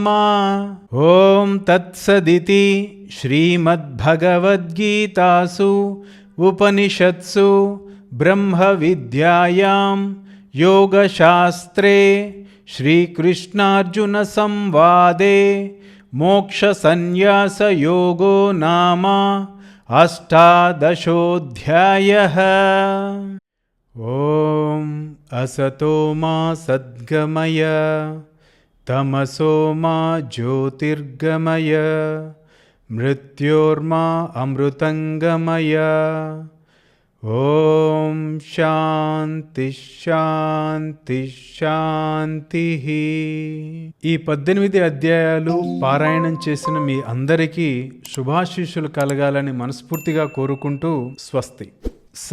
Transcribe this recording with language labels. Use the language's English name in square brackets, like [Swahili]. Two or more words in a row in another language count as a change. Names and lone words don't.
[Sanskrit] ॐ तत्सदिति श्रीमद्भगवद्गीतासु उपनिषत्सु ब्रह्मविद्यायां योगशास्त्रे श्रीकृष्णार्जुनसंवादे मोक्षसंन्यासयोगो नाम अष्टादशोऽध्यायः। ॐ असतो मा सद्गमय तमसो मा ज्योतिर्गमय मृत्योर्मा अमृतंगमय। ఓం శాంతి శాంతి శాంతి. [Telugu] ఈ 18 అధ్యాయాలు పారాయణం చేసిన మీ అందరికీ శుభాశీస్సులు కలగాలని మనస్ఫూర్తిగా కోరుకుంటూ స్వస్తి.